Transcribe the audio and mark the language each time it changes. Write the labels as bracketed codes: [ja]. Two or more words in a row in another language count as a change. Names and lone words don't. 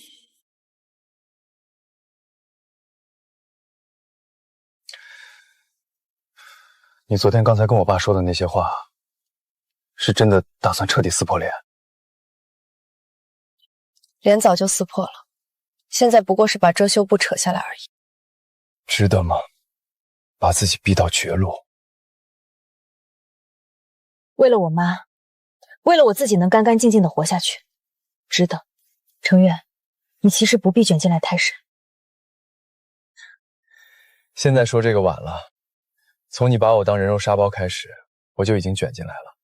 [zh] 你昨天剛才跟我爸說的那些話，是真的打算徹底撕破臉？臉早就撕破了，現在不過是把遮羞布扯下來而已。值得嗎？把自己逼到絕路。為了我媽，為了我自己能乾乾淨淨的活下去，值得。程月，你其實不必捲進來太深。現在說這個晚了，從你把我當人肉沙包開始，我就已經捲進來了。